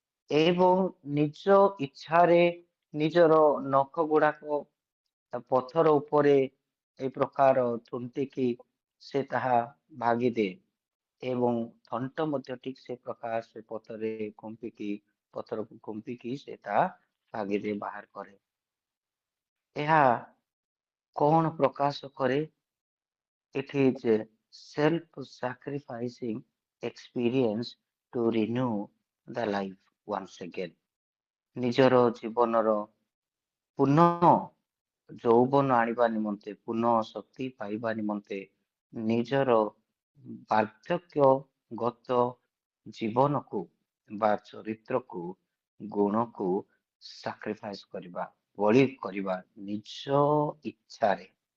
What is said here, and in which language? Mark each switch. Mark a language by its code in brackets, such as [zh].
[or] ଏବଂ ନିଜ ଇଚ୍ଛାରେ ନିଜର ନଖ ଗୁଡାକ ପଥର ଉପରେ এই ପ୍ରକାର ଥୁଣ୍ଟିକି ସେ ତାହା ଭାଙ୍ଗିଦିଏ ଏବଂ ଥଣ୍ଟ ମଧ୍ୟ ଠିକ ସେ ପ୍ରକାର ସେ ପଥରରେ କମ୍ପିକି ପଥରକୁ କମ୍ପିକି ସେ ତାହା ଭାଙ୍ଗିଦିଏ ବାହାର କରେ। ଏହା କଣ ପ୍ରକାଶ କରେ? [en] It is a self-sacrificing experience to renew the life once again. [or] ନିଜର ଜୀବନର ପୁନଃ ଯୌବନ ଆଣିବା ନିମନ୍ତେ ପୁନଃ ଶକ୍ତି ପାଇବା ନିମନ୍ତେ ନିଜର ବାର୍ଦ୍ଧକ୍ୟଗତ ଜୀବନକୁ ବା ଚରିତ୍ରକୁ ଗୁଣକୁ ସାକ୍ରିଫାଇସ୍ କରିବା ବଳି କରିବା ନିଜ ଇଚ୍ଛାରେ